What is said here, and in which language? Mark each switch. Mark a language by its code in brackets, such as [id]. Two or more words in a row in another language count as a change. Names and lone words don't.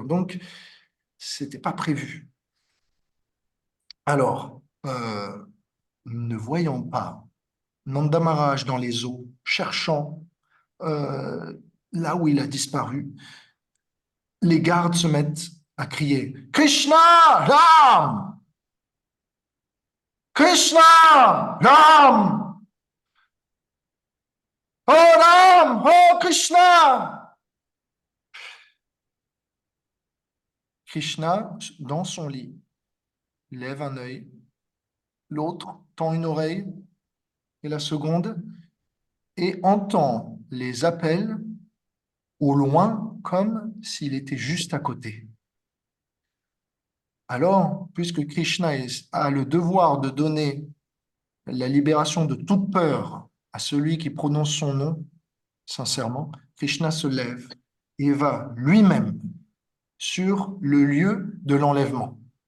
[fr] Donc, c'était pas prévu. Alors, ne voyant pas Nanda Maharaj dans les eaux, cherchant là où il a disparu, les gardes se mettent à crier Krishna, Ram! Krishna, Ram! Oh Ram, oh Krishna! Krishna, dans son lit, lève un œil, l'autre tend une oreille, et la seconde, et entend les appels au loin comme s'il était juste à côté. Alors, puisque Krishna a le devoir de donner la libération de toute peur à celui qui prononce son nom, sincèrement, Krishna se lève et va lui-même sur le lieu de l'enlèvement.